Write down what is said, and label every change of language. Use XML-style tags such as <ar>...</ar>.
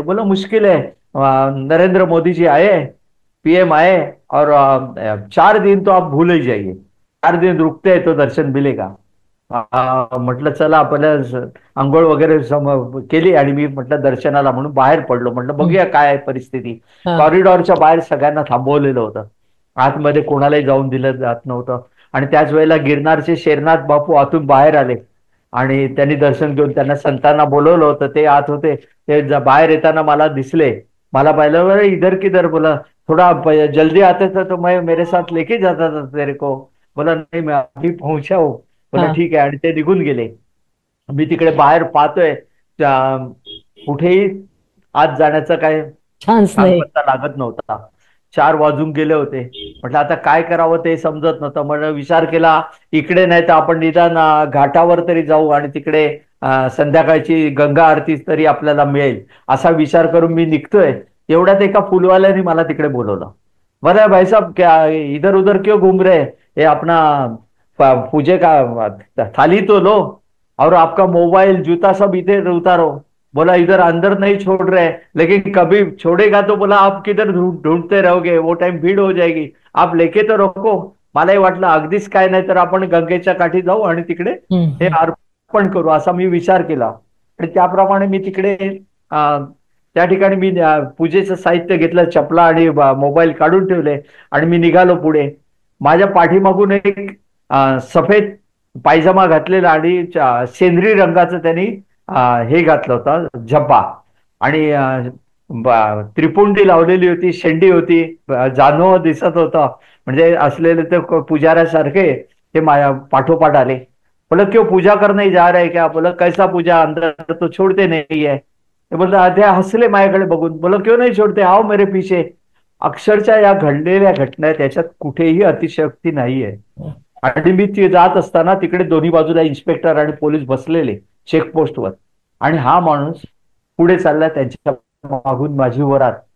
<hi>बोला मुश्किल है, नरेंद्र मोदी जी आए, पीएम आए और 4 दिन तो आप भूल ही जाइए. 4 दिन रुकते हैं तो दर्शन मिलेगा.</hi> <mr>म्हटलं चला आपल्याला आंघोळ वगैरे केली आणि मी म्हटलं दर्शनाला म्हणून बाहेर पडलो. म्हटलं बघूया काय परिस्थिती. कॉरिडॉरच्या बाहेर सगळ्यांना थांबवलेलं होतं. आतमध्ये कोणालाही जाऊन दिलं जात नव्हतं. आणि त्याच वेळेला गिरनारचे शेरनाथ बापू आतून बाहेर आले आणि त्यांनी दर्शन घेऊन त्यांना संतांना बोलवलं होतं. ते आत होते. ते बाहेर येताना मला दिसले. मला पाहिलं,</mr> <hi>इधर किधर. बोला थोड़ा जल्दी आते थे तो मैं मेरे साथ लेके जाता था तेरे को.</hi> <mr>बोला नाही</mr> <hi>मैं अभी पहुंचा हूं.</hi> <mr>बोला ठीक आहे. आणि ते निघून गेले. मी तिकडे बाहेर पाहतोय कुठेही आत जाण्याचा काय चान्स नाही. पत्ता लागत नव्हता. 4 वाजून गेले होते. म्हटलं आता काय करावं ते समजत नव्हतं. म्हणून विचार केला इकडे नाही तर आपण निदान घाटावर तरी जाऊ आणि तिकडे संध्याकाळची गंगा आरती तरी आपल्याला मिळेल असा विचार करून मी निघतोय. एवढ्यात एका फुलवाल्याने मला तिकडे बोलवलं.</mr> <hi>बरं भाई साहब क्या इधर उधर क्यों घूम रहे, ये अपना पूजे का थाली तो लो और आपका मोबाइल जूता सब इधर उतारो. बोला इधर अंदर नहीं छोड़ रहे लेकिन कभी छोड़ेगा तो बोला आप किधर ढूंढते रहोगे, वो टाइम भीड़ हो जाएगी, आप लेके तो रखो.</hi> <mr>मलाही वाटलं अगदीच काय नाही तर आपण गंगेच्या काठी जाऊ आणि तिकडे हे अर्पण करू असा मी विचार केला. आणि त्याप्रमाणे मी तिकडे त्या ठिकाणी मी पूजेचं साहित्य घेतलं, चपला आणि मोबाईल काढून ठेवले आणि मी निघालो पुढे. माझ्या पाठीमागून एक सफेद पायजमा घातलेला आणि सेंद्री रंगाचं त्यांनी हे घातलं होतं झब्बा आणि त्रिपुंडी लावलेली होती, शेंडी होती, जानव दिसत होतं. म्हणजे असलेले ते पुजाऱ्यासारखे ते माझ्या पाठोपाठ आले.</mr> <hi>बोला क्यों पूजा करने जा रहे क्या. बोला कैसा पूजा, अंदर तो छोड़ते नहीं है.</hi> <mr>बोलता ते हसले माझ्याकडे बघून.</mr> <hi>बोला क्यों नाही छोड़ते, आओ मेरे पीछे.</hi> <mr>अक्षरशः या घडलेल्या घटना त्याच्यात कुठेही अतिशयोक्ती नाहीये. आणि मी ती जात असताना तिकडे दोन्ही बाजूला इन्स्पेक्टर आणि पोलीस बसलेले चेकपोस्टवर आणि हा माणूस पुढे चालला त्यांच्या मागून माझी वरात.</mr>